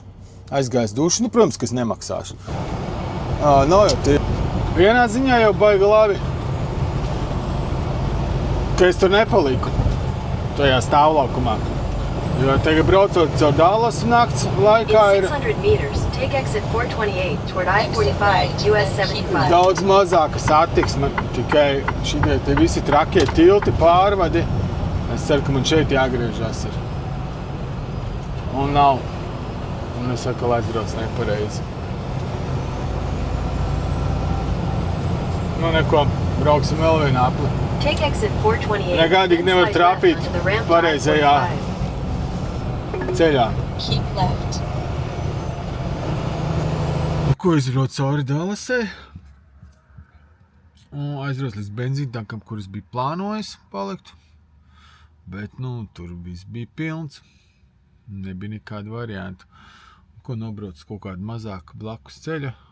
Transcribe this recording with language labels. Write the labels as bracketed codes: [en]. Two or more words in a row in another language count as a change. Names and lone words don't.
[lv] Aizgāju uz dušu, protams, ka es nemaksāšu. Nav jau tie. Vienā ziņā jau baigi labi, ka es tur nepaliku, tajā stāvlaukumā. Jo tagad braucot caur Dallasu nakts laikā ir [en] 600 meters, take exit 428 toward I-45, US 75. [lv] daudz mazāka satiksme, tikai šitie te visi trakie tilti pārvadi. Es ceru, ka man šeit jāgriežās ir. Un nav. Un es saku, lai aizbrauc nepareizi. Neko, brauksim vēl vienu apli. [en] Take exit 428. [lv] Negādīgi nevar trāpīt pareizajā ceļā. [en] Keep left. [lv] Ko izbrauc cauri Dallasai? Aizbrauc līdz benzīntankam, kur es biju plānojis palikt. Bet, tur viss bija pilns. Nebija nekāda varianta. Ko nobrauc kaut kādu mazāku blakus ceļa.